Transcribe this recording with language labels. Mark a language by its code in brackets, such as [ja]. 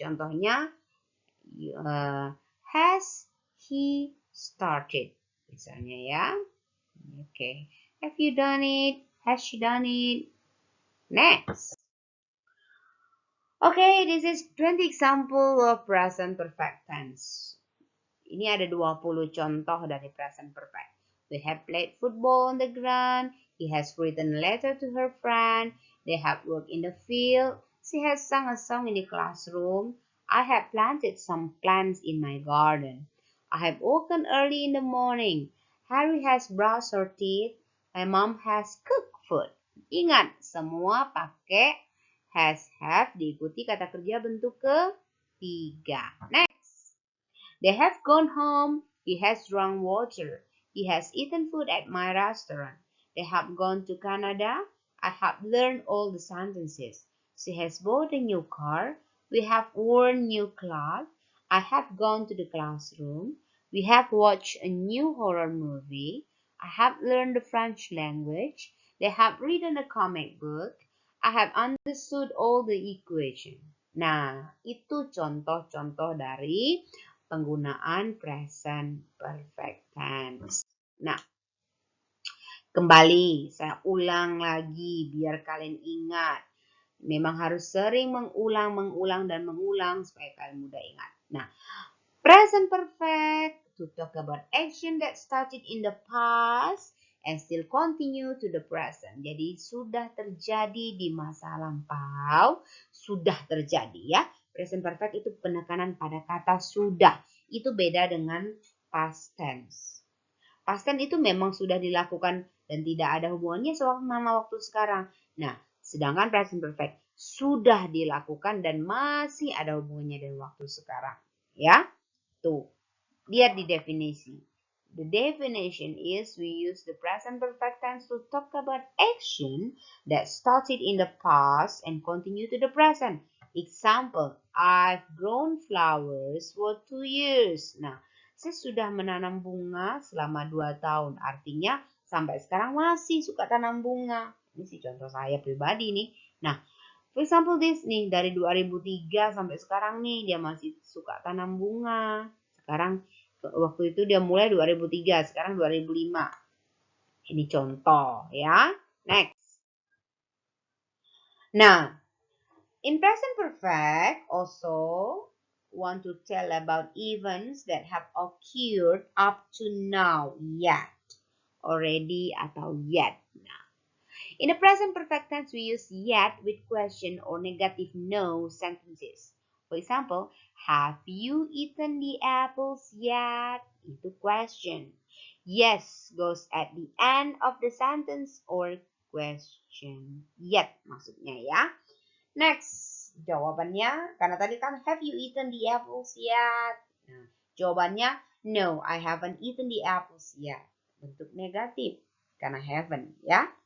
[en] Contohnya, has he started? [id] Misalnya ya. [en] Okay. Have you done it? Has she done it? Next. Okay, this is 20 example of present perfect tense. [id] Ini ada 20 contoh dari present perfect. [en] We have played football on the ground. He has written a letter to her friend. They have worked in the field. She has sung a song in the classroom. I have planted some plants in my garden. I have woken early in the morning. Harry has brushed her teeth. My mom has cooked food. [id] Ingat, semua pakai has, have, diikuti kata kerja bentuk ketiga. Next. [en] They have gone home. He has drunk water. He has eaten food at my restaurant. They have gone to Canada. I have learned all the sentences. She has bought a new car. We have worn new clothes. I have gone to the classroom. We have watched a new horror movie. I have learned the French language. They have written a comic book. I have understood all the equation. [id] Nah, itu contoh-contoh dari penggunaan present perfect tense. Nah, kembali saya ulang lagi biar kalian ingat. Memang harus sering mengulang dan mengulang supaya kalian mudah ingat. [en] Nah, present perfect to talk about action that started in the past and still continue to the present. [id] Jadi sudah terjadi di masa lampau, sudah terjadi ya. Present perfect itu penekanan pada kata sudah. Itu beda dengan past tense. Past tense itu memang sudah dilakukan dan tidak ada hubungannya sama waktu sekarang. Nah, sedangkan present perfect sudah dilakukan dan masih ada hubungannya dengan waktu sekarang. Ya, tuh. Lihat di definisi. [en] The definition is we use the present perfect tense to talk about action that started in the past and continue to the present. Example, I've grown flowers for 2 years. [id] Nah, saya sudah menanam bunga selama 2 tahun. Artinya sampai sekarang masih suka tanam bunga. Ini sih contoh saya pribadi nih. Nah, for example this nih, dari 2003 sampai sekarang nih dia masih suka tanam bunga. Sekarang waktu itu dia mulai 2003, sekarang 2005. Ini contoh ya. Next. [en] Nah, in present perfect also want to tell about events that have occurred up to now yet. Already atau yet. Nah, in the present perfect tense we use yet with question or negative no sentences. For example, have you eaten the apples yet? Itu question. Yes goes at the end of the sentence or question. Yet [id] maksudnya ya. [en] Next, [id] jawabannya, karena tadi kan [en] have you eaten the apples yet? [id] Nah, jawabannya [en] no, I haven't eaten the apples yet. [id] Bentuk negatif karena haven't ya.